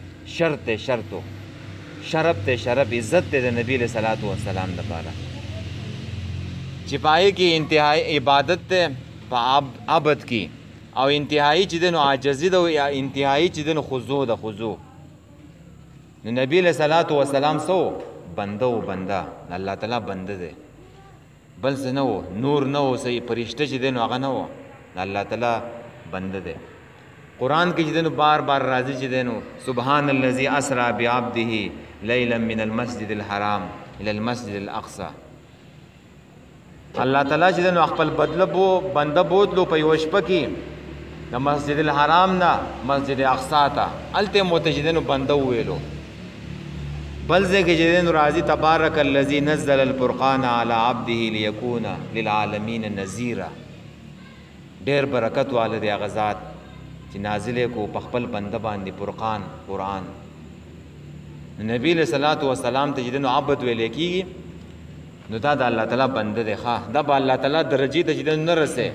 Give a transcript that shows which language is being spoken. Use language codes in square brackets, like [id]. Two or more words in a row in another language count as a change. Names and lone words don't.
[ps] شرط دی شرطو شرف دی شرف عزت دی د نبی [ar] علیه صلات وسلام [ps] دپاره چې په هغې کې انتهایی عبادت دی په عبد کې او انتهایی چې دی نو عاجزي ده یا انتهایی چې دی نو خضوع ده خضوع. نو نبی [ar] علیه صلات وسلام [ps] څه و؟ بنده و بنده الله تعالی بنده دی بل څه نه و نور نه و صحیح فرشته چې دی نو هغه نه و الله تعالی بنده دی. قرآن کې چې دی نو بار بار راځي چې دی نو [ar] سبحان الذي اسرا بعبده لیلا من المسجد الحرام الى المسجد الاقصى. [ps] الله تعالی چې دی نو خپل بدله بنده بوتلو په یوه شپه کې د مسجد الحرام نه مسجد اقصی ته هلته یې ورته چې دی نو بنده وویلو. بل ځای کې چې دی نو راځي [ar] تبارک الذي نزل الفرقان على عبده ليكون للعالمین نذیرا. [ps] ډېر برکت واله دی هغه ذات چې نازل کو په خپل بنده باندې فرقان قرآن. نبی [ar] علیہ الصلوۃ والسلام [ps] ته چې دی نو عبد ویلی کېږي نو دا د الله تعالی بنده دی ښه دا به الله تعالی درجې ته چې دی نه رسې.